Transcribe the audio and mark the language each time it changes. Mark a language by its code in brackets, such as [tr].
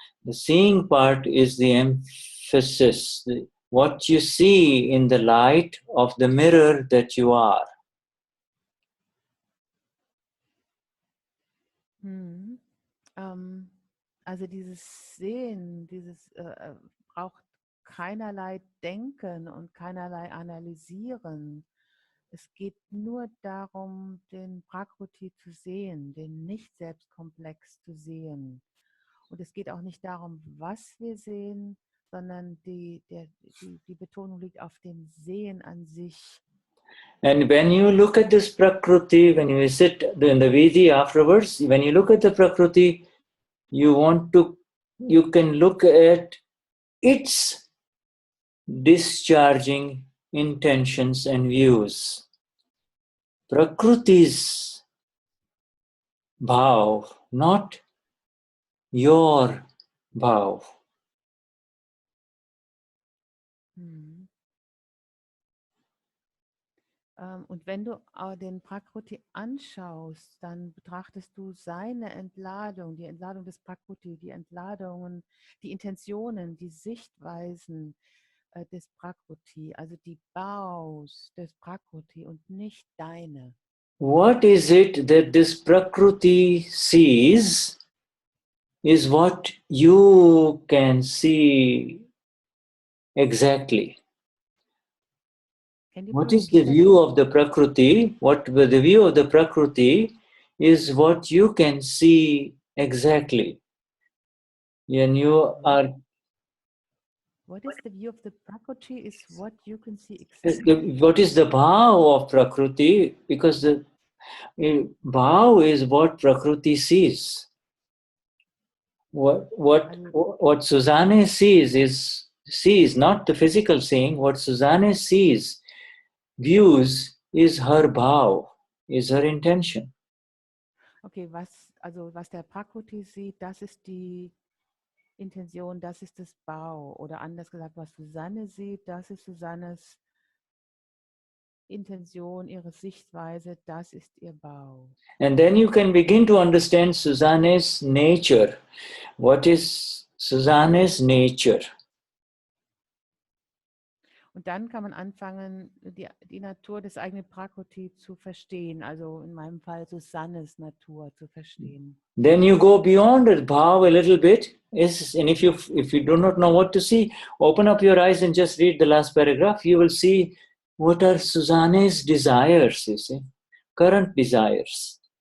[en] The seeing part is the emphasis, what you see in the light of the mirror that you are. [de] Also dieses Sehen, dieses braucht keinerlei Denken und keinerlei Analysieren. Es geht nur darum, den Prakruti zu sehen, den Nicht-Selbstkomplex zu sehen. Und es geht auch nicht darum, was wir sehen, sondern die Betonung liegt auf dem Sehen an sich. [en] And when you look at this Prakruti, when you sit in the Vidi afterwards, when you look at the Prakruti, you can look at its discharging intentions and views. Prakruti's bhaav, not your bhaav. [de] Und wenn du den Prakruti anschaust, dann betrachtest du seine Entladung, die Entladung des Prakruti, die Entladungen, die Intentionen, die Sichtweisen des Prakruti, also die Bhaavs des Prakruti und nicht deine. [en] What is it that this Prakruti sees is what you can see exactly. What is the view of the Prakruti? The view of the Prakruti is what you can see exactly. And you are. What is the view of the Prakruti is what you can see exactly. What is the bhaav of Prakruti? Because the bhaav is what Prakruti sees. What Suzanne sees not the physical seeing. What Suzanne sees, views, is her bhaav, is her intention. [de] Okay, was der Prakruti sieht, das ist die Intention, das ist das Bhaav. Oder anders gesagt, was Susanne sieht, das ist Susannes Intention, ihre Sichtweise, das ist ihr Bhaav. [en] And then you can begin to understand Suzanne's nature. What is Suzanne's nature? [de] Und dann kann man anfangen, die Natur des eigenen Prakruti zu verstehen, also in meinem Fall Susannes Natur zu verstehen. [en] Then you go beyond the bhaav a little bit. And if you do not know what to see, open up your eyes and just read the last paragraph. You will see what are Suzanne's desires, you see, current desires.